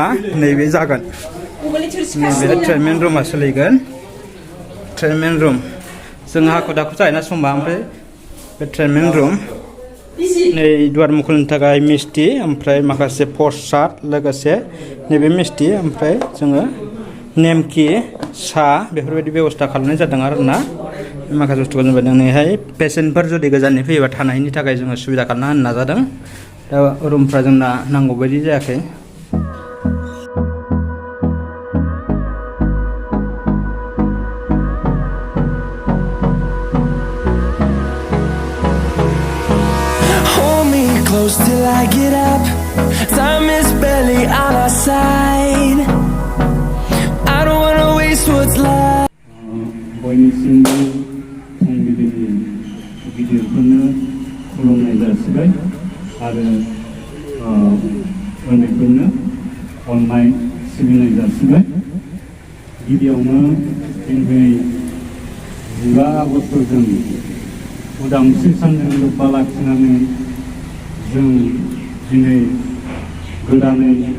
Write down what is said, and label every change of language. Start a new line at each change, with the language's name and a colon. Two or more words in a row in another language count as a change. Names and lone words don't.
Bodo: नैबे जागोन नैबे
English: treatment room
Bodo: सोलिगोन
English: treatment room
Bodo: जों हाखु दाखु जायोना समबा ओमफ्राय बे
English: treatment room
Bodo: नै दुवार मुखुलिनि थाखाय मिस्टि ओमफ्राय माखासे प्रसाद लोगोसे नैबे मिस्टि ओमफ्राय जोङो नेमखि साहा बेफोरबायदि बेबस्था खालामनाय जादों आरो ना माखासे बुस्थुखौ जों नैहाय पेसेन्टफोर जुदि गोजाननि फैयोबा थानायनि थाखाय जोङो सुबिदा खालामना होनो नाजादों दा रुमफ्रा जोंना नांगौ बायदि जायाखै
English: Till I get up, time is barely on our side. I don't wanna waste what's left.
Bodo: बयनिसिमबो फुंबिलिनि गिदिरफोरनो खुलुमनाय जासिबाय आरो उन्दैफोरनो अननाय सिबिनाय जासिबाय गिबियावनो दिनै 15 आगस्तजों उदांस्रि सानजों लोब्बा लाखिनानै जों दिनै गोदानै